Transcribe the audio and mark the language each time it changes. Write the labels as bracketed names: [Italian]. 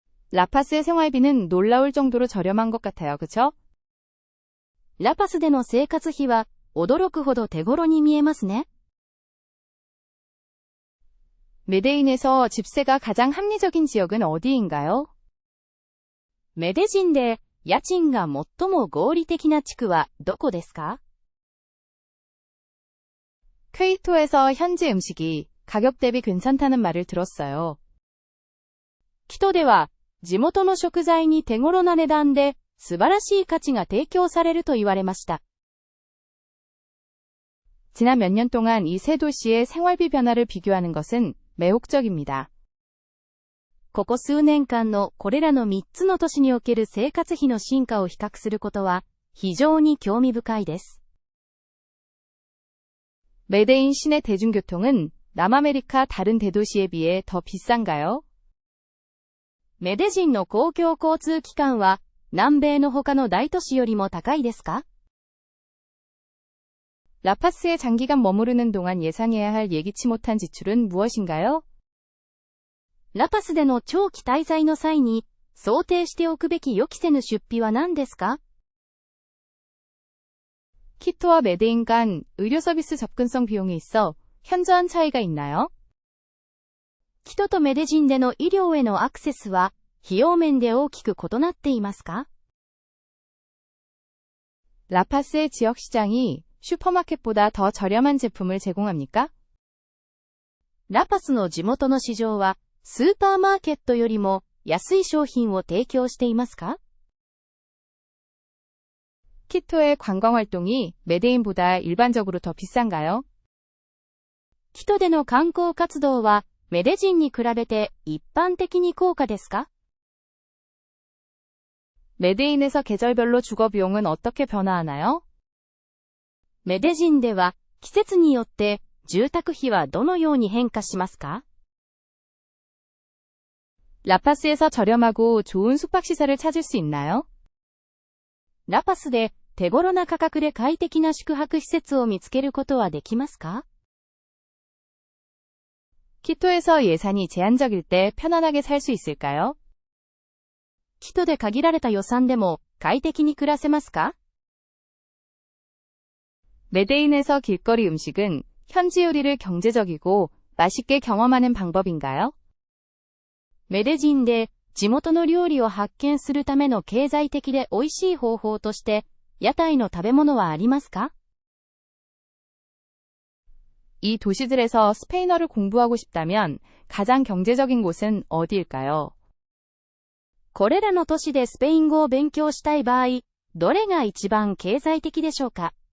[Korean] 라파스의 생활비는 놀라울 정도로 저렴한 것 같아요, 그쵸? [Japanese] ラパスでの生活費は驚くほど手頃に見えますね。 [Korean] 메데인에서 집세가 가장 합리적인 지역은 어디인가요? [Japanese] メデジンで家賃が最も合理的な地区はどこですか？ [Korean] 퀘이토에서 현지 음식이 가격 대비 괜찮다는 말을 들었어요. [Japanese] キトでは、地元の食材に手頃な値段で素晴らしい価値が提供されると言われました。 [Korean] 지난 몇 년 동안 이 세 도시의 생활비 변화를 비교하는 것은 매혹적입니다. [Japanese] ここ数年間のこれらの3つの都市における生活費の進化を比較することは非常に興味深いです。 [Korean] 메데인 시내 대중교통은 남아메리카 다른 대도시에 비해 더 비싼가요? [Japanese] メデジンの公共交通機関は南米の他の大都市よりも高いですか？ [Korean] 라파스에 장기간 머무르는 동안 예상해야 할 예기치 못한 지출은 무엇인가요? [Japanese] ラパスでの長期滞在の際に想定しておくべき予期せぬ出費は何ですか？ [Korean] 키토와 메데인 간 의료 서비스 접근성 비용이 있어 현저한 차이가 있나요? [Japanese] キトとメデジンでの医療へのアクセスは費用面で大きく異なっていますか？ [Korean] 라파스의 지역 시장이 슈퍼마켓보다 더 저렴한 제품을 제공합니까? [Japanese] ラパスの地元の市場はスーパーマーケットよりも安い商品を提供していますか？ [Korean] 키토의 관광 활동이 메데인보다 일반적으로 더 비싼가요? [Japanese] キトでの観光活動はメデジンに比べて一般的に高価ですか？ [Korean] 메데인에서 계절별로 주거 비용은 어떻게 변화하나요? [Japanese] メデジンでは季節によって住宅費はどのように変化しますか？ [Korean] 라파스에서 저렴하고 좋은 숙박시설을 찾을 수 있나요? [Japanese] ラパスで手頃な価格で快適な宿泊施設を見つけることはできますか？ [Korean] 키토에서 예산이 제한적일 때 편안하게 살 수 있을까요? [Japanese] キトで限られた予算でも快適に暮らせますか？ [Korean] 메데인에서 길거리 음식은 현지 요리를 경제적이고 맛있게 경험하는 방법인가요? [Japanese] メデジンで地元の料理を発見するための経済的で美味しい方法として屋台の食べ物はありますか？ [Korean] 이 도시들에서 스페인어를 공부하고 싶다면 가장 경제적인 곳은 어디일까요? [Japanese] これらの都市でスペイン語を勉強したい場合、どれが一番経済的でしょうか？